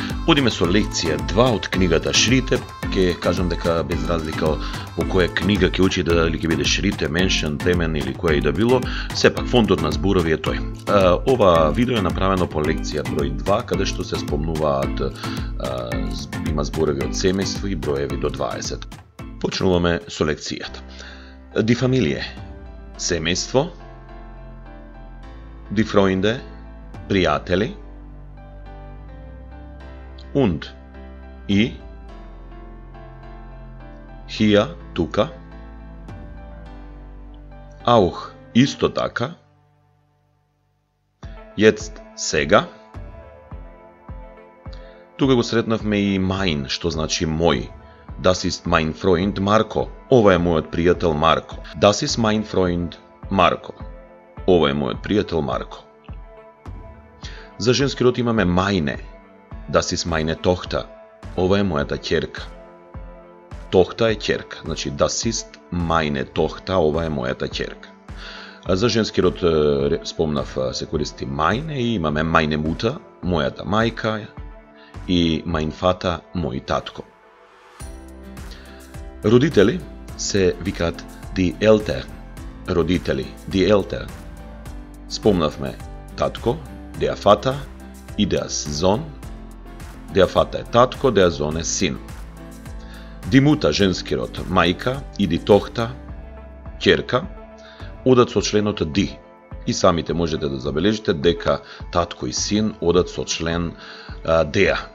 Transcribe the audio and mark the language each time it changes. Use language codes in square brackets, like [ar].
[mk] Одиме со лекција 2 од книгата Шрите. Ке кажам дека без разлика по која книга ќе учите, дали ќе биде Шрите, Меншен, Темен или која и да било, сепак фондот на зборови е тој. Ова видео е направено по лекција број 2, каде што се спомнуваат има зборови од семејство и броеви до 20. Почнуваме со лекцијата. [de] Die Familie, семејство, die Freunde, пријатели, und, и, hier, тука, auch, исто така, jetzt, сега. [mk] Тука го сретнавме и mein, што значи мој. [de] Das ist mein Freund Marco. [mk] Ова е мојот пријател Марко. [de] Das ist mein Freund Marco. [mk] Ова е мојот пријател Марко. За женски род имаме meine. [de] Das ist meine Tochter. [mk] Ова е мојата ќерка. Tochter е ќерка. Значи, [de] das ist meine Tochter. [mk] Ова е мојата ќерка. А за женски род спомнав се користи meine и имаме meine Mutter, мојата мајка, и mein Vater, мој татко. Родители се викаат die Eltern. Родители, die Eltern. Спомнавме татко, der Vater и der Sohn. Der Vater е татко, der Sohn е син. Die Mutter, женски род, мајка, и die Tochter, ќерка, одат со членот die. И самите можете да забележите дека татко и син одат со член der.